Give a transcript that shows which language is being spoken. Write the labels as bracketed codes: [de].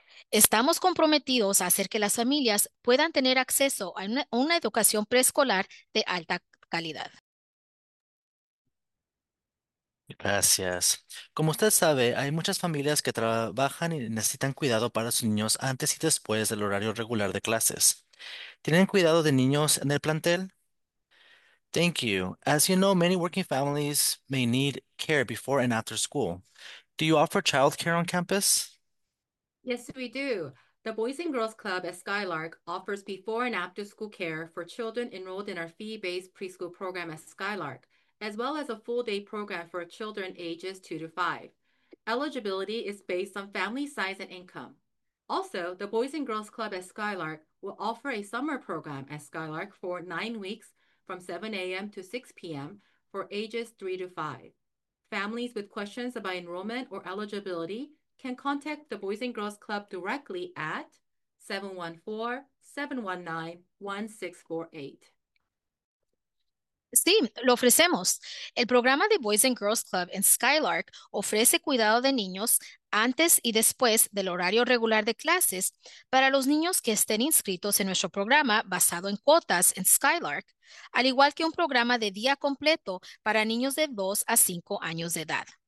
[es] Estamos comprometidos a hacer que las familias puedan tener acceso a una educación preescolar de alta calidad. Gracias. Como usted sabe, hay muchas familias que trabajan y necesitan cuidado para sus niños antes y después del horario regular de clases. ¿Tienen cuidado de niños en el plantel? [en] Thank you. As you know, many working families may need care before and after school. Do you offer child care on campus? Yes, we do. The Boys and Girls Club at Skylark offers before and after school care for children enrolled in our fee-based preschool program at Skylark, as well as a full-day program for children ages 2 to 5. Eligibility is based on family size and income. Also, the Boys and Girls Club at Skylark will offer a summer program at Skylark for 9 weeks from 7 a.m. to 6 p.m. for ages 3 to 5. Families with questions about enrollment or eligibility can contact the Boys and Girls Club directly at 714-719-1648. [es] Sí, lo ofrecemos. El programa de Boys and Girls Club en Skylark ofrece cuidado de niños antes y después del horario regular de clases para los niños que estén inscritos en nuestro programa basado en cuotas en Skylark, al igual que un programa de día completo para niños de 2 a 5 años de edad.